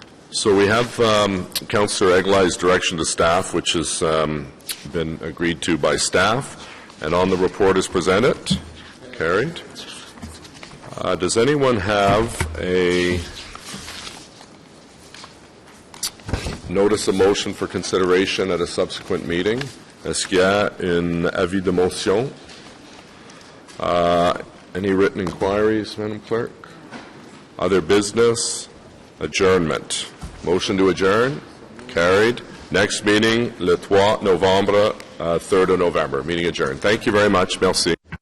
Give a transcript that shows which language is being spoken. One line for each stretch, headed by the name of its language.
English: So we have Councillor Eglai's direction to staff, which has been agreed to by staff, and on the report is presented. Carried. Does anyone have a notice of motion for consideration at a subsequent meeting?
French: Est-ce qu'il y a un avis de motion?
English: Any written inquiries, Madam Clerk? Other business? Adjournment. Motion to adjourn? Carried. Next meeting,
French: le 3 novembre,
English: 3rd of November. Meeting adjourned. Thank you very much. Merci.